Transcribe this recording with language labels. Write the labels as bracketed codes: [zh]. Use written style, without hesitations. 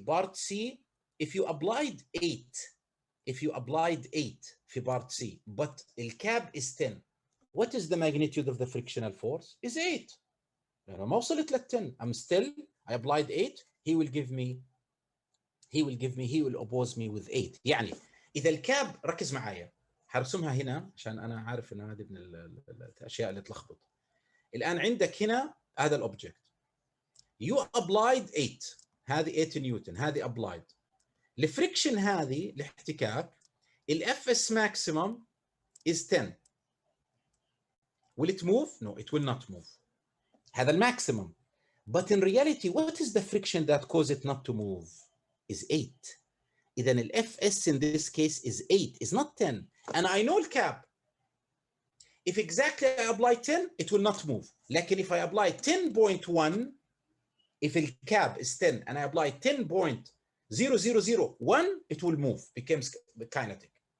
[en] Part C, if you applied 8 في part C, but the cab is 10, what is the magnitude of the frictional force? Is 8. [ar] لأنه ما وصلت لل 10. [en] I'm still, I applied 8, he will oppose me with 8. [ar] يعني إذا الكاب, ركز معايا, هرسمها هنا عشان أنا عارف إن هذه من الأشياء اللي تلخبط. الآن عندك هنا هذا الأوبجكت. [en] You applied 8. [ar] هذه 8 نيوتن. هذه applied. الفريكشن هذه الاحتكاك, ال FS [en] maximum is 10. Will it move? No, it will not move. [ar] هذا الماكسيمم. [en] But in reality, what is the friction that causes it not to move? Is 8. [ar] إذا ال [en] FS in this case is 8, is not 10. And I know الكاب. If exactly I apply 10, it will not move. [ar] لكن [en] if I apply 10.1, if the cab is 10 and I apply 10.0001, it will move, becomes kinetic.